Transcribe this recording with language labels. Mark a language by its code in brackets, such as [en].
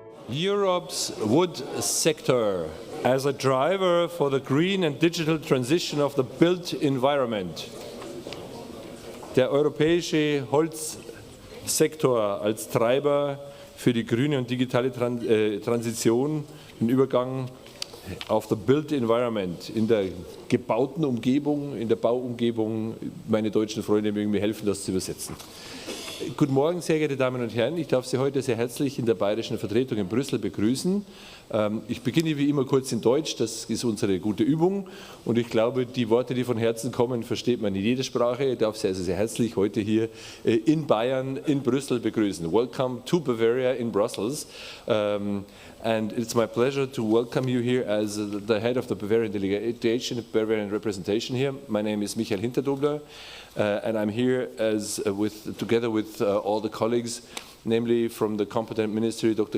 [en] Europe's wood sector as a driver for the green and digital transition of the built environment. [de] Der europäische Holzsektor als Treiber für die grüne und digitale Transition, den Übergang auf [en] the built environment, [de] in der gebauten Umgebung, in der Bauumgebung. Meine deutschen Freunde mögen mir helfen, das zu übersetzen. Guten Morgen, sehr geehrte Damen und Herren. Ich darf Sie heute sehr herzlich in der bayerischen Vertretung in Brüssel begrüßen. Ich beginne wie immer kurz in Deutsch, das ist unsere gute Übung. Und ich glaube, die Worte, die von Herzen kommen, versteht man in jeder Sprache. Ich darf Sie also sehr herzlich heute hier in Bayern, in Brüssel begrüßen. [en] Welcome to Bavaria in Brussels. And it's my pleasure to welcome you here as the head of the Bavarian delegation, Bavarian representation here. My name is Michael Hinterdobler, and I'm here together with all the colleagues, namely from the competent ministry, Dr.